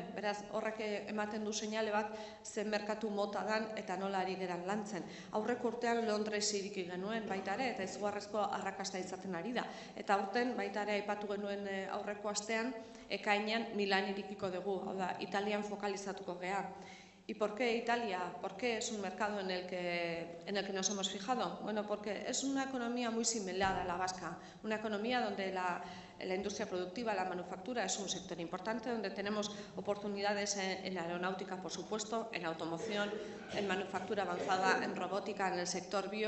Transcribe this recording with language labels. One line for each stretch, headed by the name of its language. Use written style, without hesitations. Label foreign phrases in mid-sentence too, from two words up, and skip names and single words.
Basque: Beraz, horrek ematen du seinale bat zen merkatu mota dan eta nola ari geran lantzen. Aurreko urtean Londres iriki genuen baita ere, eta izugarrizko arrakasta izaten ari da. Eta aurten baita ere aipatu genuen aurreko astean, ekainean Milan irikiko dugu, hau da, Italian fokalizatuko gea.
Spanish: ¿Y por qué Italia? ¿Por qué es un mercado en el que nos hemos fijado? Bueno, porque es una economía muy similar a la vasca, una economía donde la industria productiva, la manufactura es un sector importante, donde tenemos oportunidades en aeronáutica, por supuesto, en automoción, en manufactura avanzada, en robótica, en el sector bio.